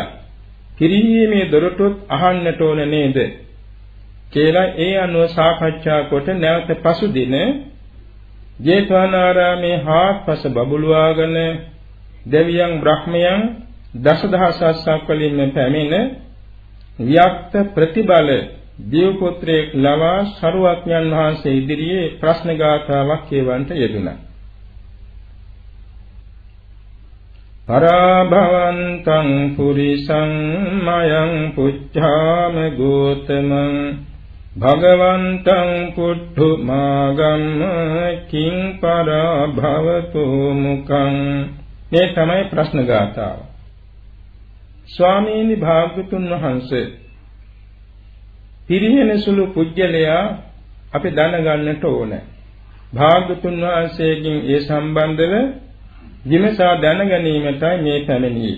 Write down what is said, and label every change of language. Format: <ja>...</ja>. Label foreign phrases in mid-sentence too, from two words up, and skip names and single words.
<si>කිරීමේ දොරටුත් අහන්නට ඕන නේද කියලා ඒ අනුව සාකච්ඡා කොට නැවත පසුදින ජේතවනාරාමේ හාත්පස බබළුවාගෙන දෙවියන් බ්‍රහ්මයන් දසදහසක් වලින්ම පැමිණ ව්‍යක්ත ප්‍රතිබල දේව පුත්‍රයෙක් ලවා සරුවක්ඥන් වහන්සේ ඉදිරියේ ප්‍රශ්න ගාථාවක් කියවන්ට යෙදුණා.</si> <pi>පරාභවන්තං පුරිසං මයං පුච්ඡාම ගෝතමං භගවන්තං පුට්ඨු මාගම්ම කිං පරාභවතු මුඛං.</pi> <si>මේ තමයි ප්‍රශ්න ගාථාව. ස්වාමීනි භාග්‍යතුන් වහන්සේ පිරිහෙන සුළු පුජ්‍යලයා අපි දැනගන්නට ඕන. භාග්‍යතුන් වහන්සේගෙන් ඒ සම්බන්ධව විමසා දැනගැනීමටයි මේ පැමිණියේ.</si>